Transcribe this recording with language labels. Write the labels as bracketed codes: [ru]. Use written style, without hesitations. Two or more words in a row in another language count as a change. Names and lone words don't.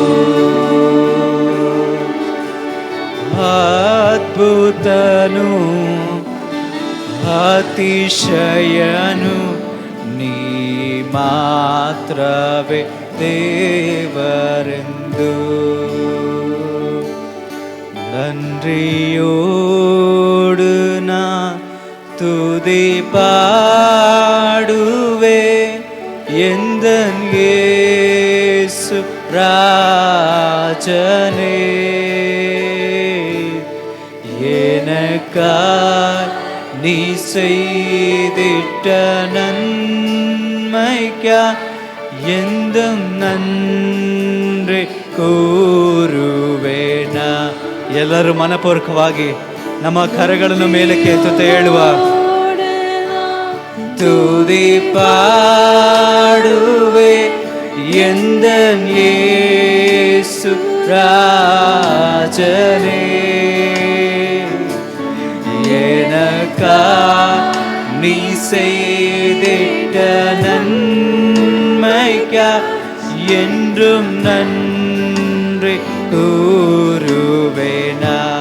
[kn] ಅದ್ಭುತನು ಅತಿಶಯನು ನೀ ಮಾತ್ರವೇ ದೇವರೆಂದು. [ta] நன்றியோடு நான் துதி பாடுவே எந்தன் இயேசு ராஜனே. எனக்காய் நீ செய்திட்ட நன்மைக்கா என்றும் நன்றி கூறுவேனா. [kn] ಎಲ್ಲರೂ ಮನಪೂರ್ವಕವಾಗಿ ನಮ್ಮ ಕರಗಳನ್ನು ಮೇಲಕ್ಕೆ ಎತ್ತುತ್ತಾ ಹೇಳುವ, [ta] துதி பாடுவே எந்தன் இயேசு ராஜனே. [kn] எனக்கா நீ செய்திட்ட நன்மைக்கா என்றும் நன்றி கூறுவேனா.